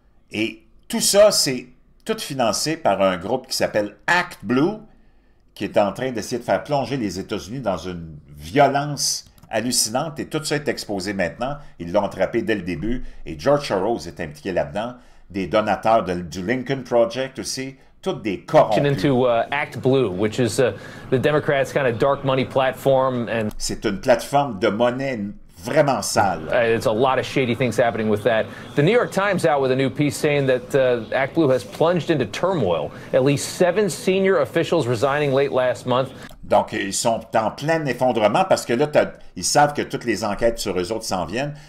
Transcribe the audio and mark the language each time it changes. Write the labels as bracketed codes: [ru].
[fr] Et tout ça, c'est tout financé par un groupe qui s'appelle Act Blue, qui est en train d'essayer de faire plonger les États-Unis dans une violence hallucinante. Et tout ça est exposé maintenant. Ils l'ont attrapé dès le début. Et George Soros est impliqué là-dedans. Des donateurs du Lincoln Project aussi. Toutes des corrompus. [en] Into Act Blue, which is the Democrats' kind of dark money platform, and [fr] c'est une plateforme de monnaie vraiment sale. [en] It's a lot of shady things happening with that. The New York Times out with a new piece saying that Act Blue has plunged into turmoil. At least 7 senior officials resigning late last month. [fr] Donc, ils sont en plein effondrement parce que là, ils savent que toutes les enquêtes sur eux autres s'en viennent.